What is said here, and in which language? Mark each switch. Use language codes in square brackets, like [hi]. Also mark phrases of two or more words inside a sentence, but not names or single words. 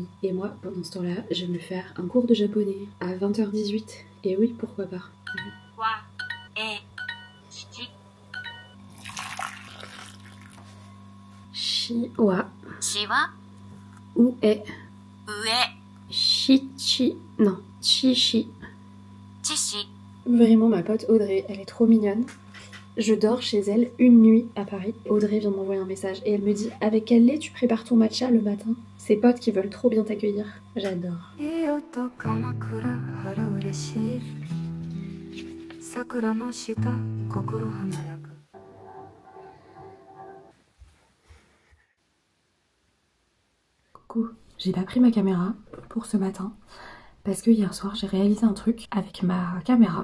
[fr] Et moi, pendant ce temps-là, je vais me faire un cours de japonais à 20h18. Et oui, pourquoi pas. Shiwa. [ja] Shiwa. Ue. Ue. Shichi. Non, chichi. Chichi. [fr] Vraiment, ma pote Audrey, elle est trop mignonne. Je dors chez elle une nuit à Paris. Audrey vient de m'envoyer un message et elle me dit: avec quel lait tu prépares ton matcha le matin? Ses potes qui veulent trop bien t'accueillir. J'adore. Coucou, j'ai pas pris ma caméra pour ce matin parce que hier soir j'ai réalisé un truc avec ma caméra.